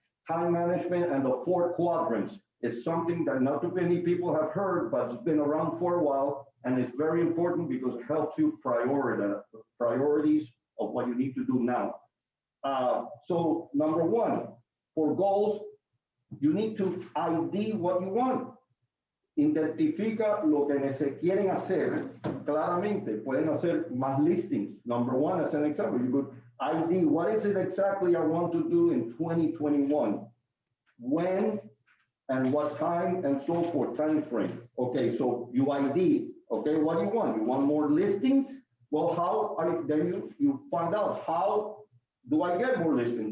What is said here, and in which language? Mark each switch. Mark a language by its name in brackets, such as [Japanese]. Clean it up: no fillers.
[English] Time management and the 4 quadrants is something that not too many people have heard, but it's been around for a while, and it's very important because it helps you priorities of what you need to do now. So number 1, for goals, you need to ID what you want. [Spanish] Identifica lo que se quieren hacer claramente. Pueden hacer más listings. [English] Number 1, as an example, you could ID, what is it exactly I want to do in 2021? When and what time and so forth, time frame. Okay, so you ID. Okay, what do you want? You want more listings? Well, then you find out, how do I get more listings?